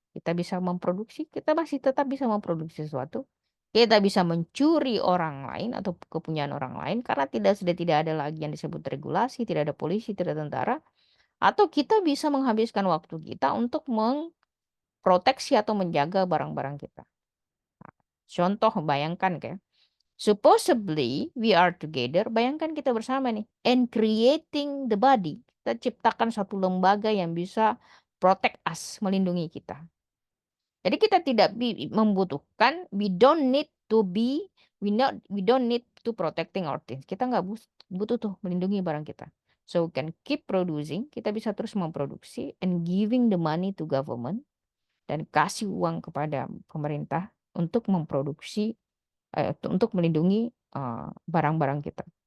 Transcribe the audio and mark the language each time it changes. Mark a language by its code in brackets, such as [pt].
[id] Kita bisa memproduksi, kita masih tetap bisa memproduksi sesuatu. Kita bisa mencuri orang lain atau kepunyaan orang lain karena sudah tidak ada lagi yang disebut regulasi, tidak ada polisi, tidak ada tentara. Atau kita bisa menghabiskan waktu kita untuk memproteksi atau menjaga barang-barang kita. Contoh, bayangkan kayak, [en] supposedly we are together, [id] bayangkan kita bersama nih, [en] and creating the body. [id] Kita ciptakan satu lembaga yang bisa [en] protect us, [id] melindungi kita. Jadi kita tidak membutuhkan, [en] we don't need to protecting our things. [id] Kita nggak butuh tuh melindungi barang kita. [en] So we can keep producing, [id] kita bisa terus memproduksi [en] and giving the money to government, [id] dan kasih uang kepada pemerintah untuk memproduksi, untuk melindungi barang-barang kita.